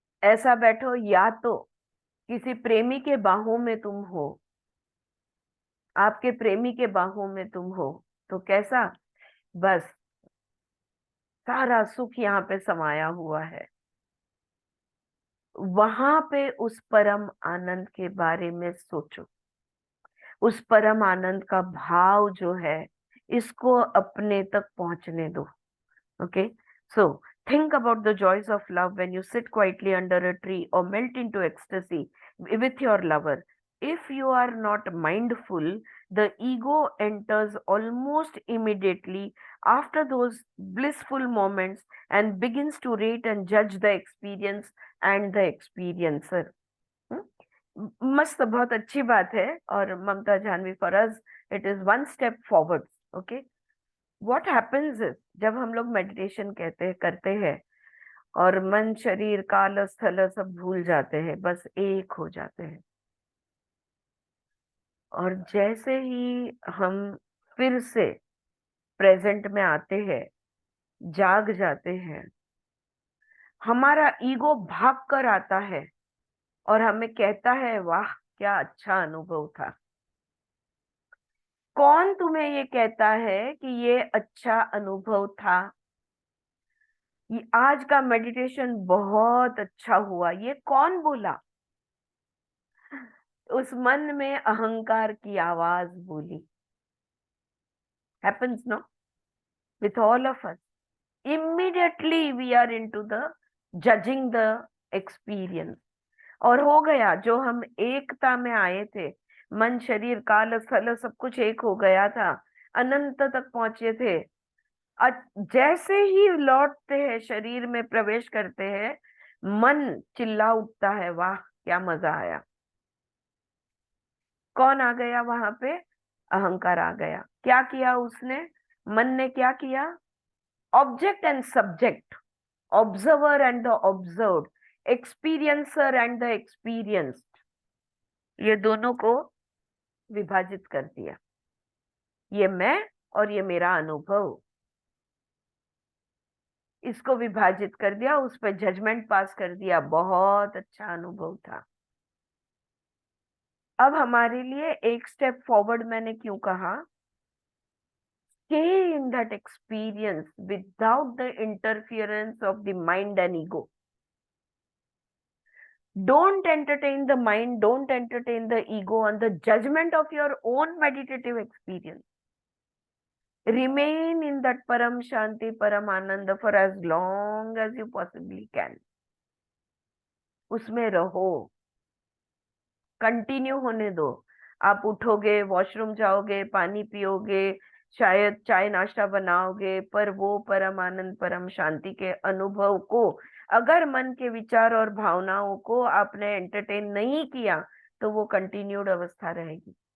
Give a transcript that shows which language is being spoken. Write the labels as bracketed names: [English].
[Hindi] ऐसा बैठो, या तो किसी प्रेमी के बाहों में तुम हो, आपके प्रेमी के बाहों में तुम हो, तो कैसा, बस सारा सुख यहाँ पे समाया हुआ है। वहां पे उस परम आनंद के बारे में सोचो, उस परम आनंद का भाव जो है, इसको अपने तक पहुंचने दो। [English] Okay, so think about the joys of love when you sit quietly under a tree or melt into ecstasy with your lover. If you are not mindful, the ego enters almost immediately after those blissful moments and begins to rate and judge the experience and the experiencer. [Hindi] मस्त, बहुत अच्छी बात है। और [English] Mamta Jahnavi, for us it is one step forward. Okay, what happens is, [Hindi] जब हम लोग meditation करते हैं और मन शरीर काल स्थल सब भूल जाते हैं, बस एक हो जाते हैं, और जैसे ही हम फिर से प्रेजेंट में आते हैं, जाग जाते हैं, हमारा ईगो भाग कर आता है और हमें कहता है, वाह क्या अच्छा अनुभव था। कौन तुम्हें ये कहता है कि ये अच्छा अनुभव था? ये आज का मेडिटेशन बहुत अच्छा हुआ, ये कौन बोला? उस मन में अहंकार की आवाज बोली। [English] Happens, no? With all of us. Immediately we are into the judging the experience. [Hindi] और हो गया, जो हम एकता में आए थे, मन शरीर काल स्थल सब कुछ एक हो गया था, अनंत तक पहुंचे थे, जैसे ही लौटते हैं, शरीर में प्रवेश करते हैं, मन चिल्ला उठता है, वाह क्या मजा आया। कौन आ गया वहां पे? अहंकार आ गया। क्या किया उसने? मन ने क्या किया? [English] object and subject, observer and the observed, experiencer and the experienced, [Hindi] ये दोनों को विभाजित कर दिया। ये मैं और ये मेरा अनुभव, इसको विभाजित कर दिया, उस पर जजमेंट पास कर दिया, बहुत अच्छा अनुभव था। अब हमारे लिए एक स्टेप फॉरवर्ड मैंने क्यों कहा? [English] Stay in that experience without the interference of the mind and ego. Don't entertain the mind, don't entertain the ego on the judgment of your own meditative experience. Remain in that Param Shanti, Param Ananda for as long as you possibly can. [Hindi] उसमें रहो, continue होने दो। आप उठोगे, washroom जाओगे, पानी पियोगे, शायद चाय नाश्ता बनाओगे, पर वो परम आनंद परम शांति के अनुभव को, अगर मन के विचार और भावनाओं को आपने एंटरटेन नहीं किया, तो वो कंटिन्यूड अवस्था रहेगी।